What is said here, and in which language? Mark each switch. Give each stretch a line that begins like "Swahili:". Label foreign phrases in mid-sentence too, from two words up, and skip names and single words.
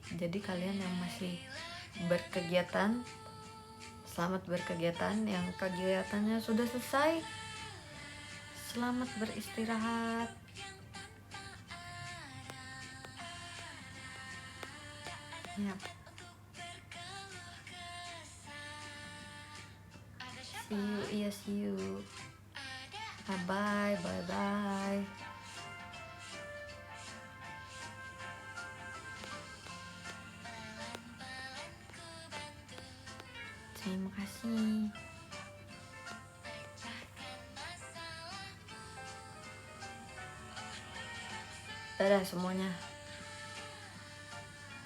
Indonesian: Jadi kalian yang masih berkegiatan, selamat berkegiatan. Yang kegiatannya sudah selesai, selamat beristirahat. Yap.
English: See you. Bye bye.
Indonesian: Terima kasih. Dadah semuanya.